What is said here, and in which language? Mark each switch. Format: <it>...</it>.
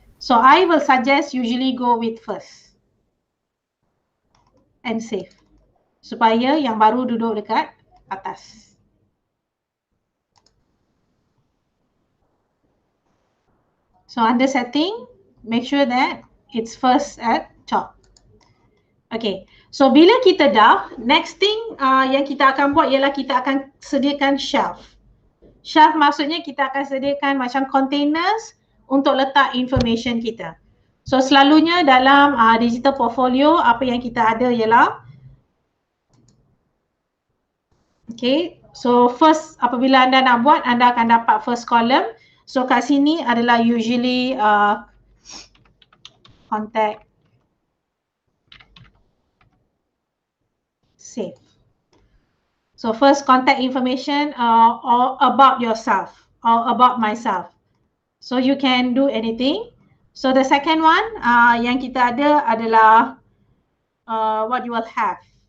<en>So I will suggest usually go with first and save</en> <ms>supaya yang baru duduk dekat atas.</ms> <en>So under setting, make sure that it's first at top.</en> <ms>Okay, so bila kita dah, next thing yang kita akan buat ialah kita akan sediakan shelf. Shelf maksudnya kita akan sediakan macam containers untuk letak information kita. So selalunya dalam digital portfolio apa yang kita ada ialah, okay, so first apabila anda nak buat, anda akan dapat first column. So kat sini adalah usually contact, save.</ms> <en>So first contact information or about yourself or about myself. So you can do anything. So the second one</en> <ms>yang kita ada adalah</ms> <en>what you will have.</en>